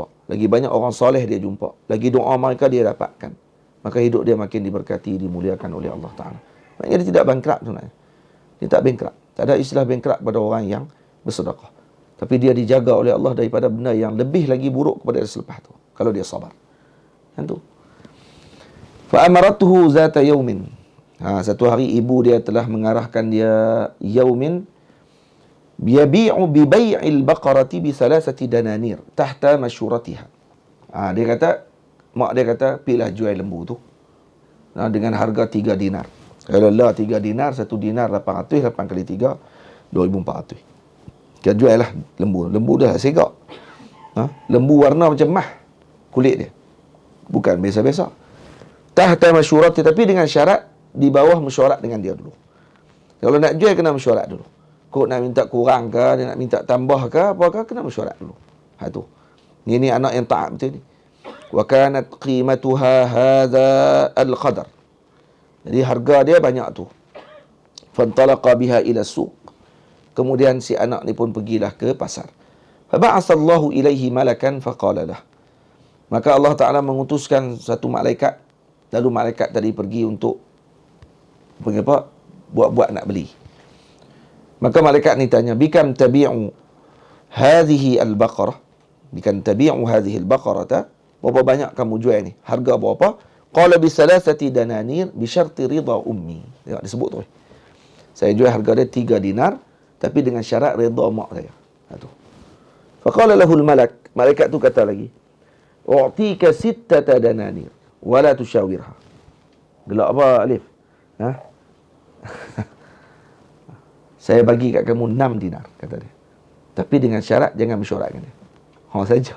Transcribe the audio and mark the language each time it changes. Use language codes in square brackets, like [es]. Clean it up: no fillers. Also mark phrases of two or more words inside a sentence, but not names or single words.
[ms] Lagi banyak orang soleh dia jumpa. Lagi doa mereka dia dapatkan. Maka hidup dia makin diberkati, dimuliakan oleh Allah Ta'ala. Maknanya dia tidak bankrupt sebenarnya. Dia tak bankrupt. Tak ada istilah bankrupt pada orang yang bersedekah. Tapi dia dijaga oleh Allah daripada benda yang lebih lagi buruk kepada dia selepas tu. Kalau dia sabar. Kan tu. [ar] فأمرته ذات يوم. [ms] Satu hari ibu dia telah mengarahkan dia [ar] يوما يبيع ب بيع البقرة ب ثلاثة دنانير تحت مشورتها. [ms] Dia kata, mak dia kata, pilah jual lembu tu dengan harga 3 dinar. Kalau lah 3 dinar, 1 dinar 800, 8 kali 3 2400. Kita jual lah lembu. Lembu dah segak. Lembu warna macam mah kulit dia. Bukan biasa-biasa. [ar] تحت مشورة, [ms] tapi dengan syarat di bawah mesyuarat dengan dia dulu. Kalau nak jual kena mesyuarat dulu. Kok nak minta kurang ke, dia nak minta tambah ke, apakah, kena mesyuarat dulu. Tu. Ini anak yang taat betul ni. [ar] وكانت قيمتها هذا القدر. [ms] Jadi harga dia banyak tu. [ar] فانطلق بها إلى سوق. [ms] Kemudian si anak ni pun pergilah ke pasar. [ar] فبعث الله إليه ملكا فقال له. [ms] Maka Allah Ta'ala mengutuskan satu malaikat. Lalu malaikat tadi pergi untuk buat-buat nak beli. Maka malaikat ni tanya, [ar] بكم تبيع هذه البقرة? بكم تبيع هذه البقرةَ? [ms] Berapa banyak kamu jual ni? Harga berapa? [ar] قال ب ثلاثة دنانير ب شرط رضا أمي. [ms] Tengok disebut tu. Saya jual harga dia 3 dinar, tapi dengan syarat ridha mak saya. Tu. [ar] فقال له الملك. [ms] Malaikat tu kata lagi, [ar] أعطيك 6 دنانير ولا تشاورها. [ms] Gelak apa Alif? Saya bagi kat kamu 6 dinar, kata dia. Tapi dengan syarat jangan mesyuarat dengan dia.